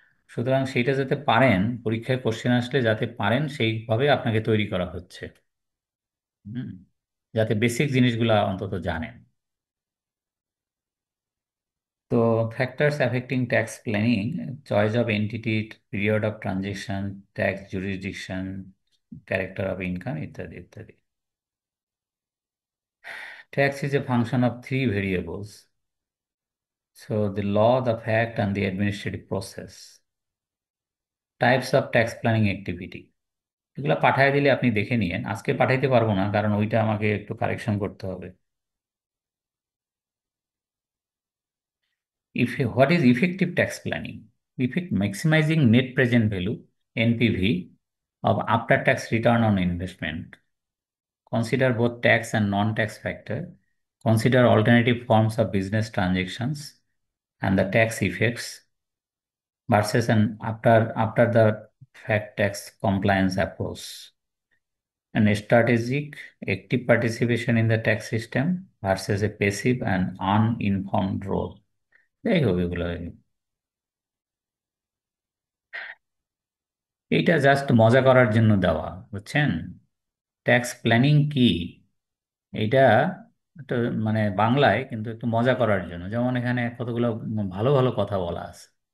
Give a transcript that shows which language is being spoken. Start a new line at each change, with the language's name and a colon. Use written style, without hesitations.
Bangla: সুতরাং সেইটা যাতে পারেন, পরীক্ষায় কোশ্চেন আসলে যাতে পারেন সেইভাবে আপনাকে তৈরি করা হচ্ছে, হুম, যাতে বেসিক জিনিসগুলো অন্তত জানেন।
English: তো factors affecting tax planning: choice of entity, period of transaction, tax jurisdiction, character of income
Bangla: ইত্যাদি ইত্যাদি।
English: Tax is a function of three variables. So the law, the fact, and the administrative process. Types of tax planning activity.
Bangla: এগুলো পাঠিয়ে দিলে আপনি দেখে নিয়েন, আজকে পাঠাইতে পারবো না কারণ ওইটা আমাকে একটু কারেকশন করতে হবে।
English: What is effective tax planning? Maximizing net present value (NPV) of after-tax return on investment. Consider both tax and non-tax factor. Consider alternative forms of business transactions and the tax effects versus and after the fact tax compliance approach, and strategic active participation in the tax system versus a passive and uninformed role.
Bangla: যাই হোক এগুলো, এইটা just মজা করার জন্য দেওয়া, বুঝছেন? Tax planning কি এইটা একটু মানে বাংলায় কিন্তু একটু মজা করার জন্য, যেমন এখানে কতগুলো ভালো ভালো কথা বলা আছে।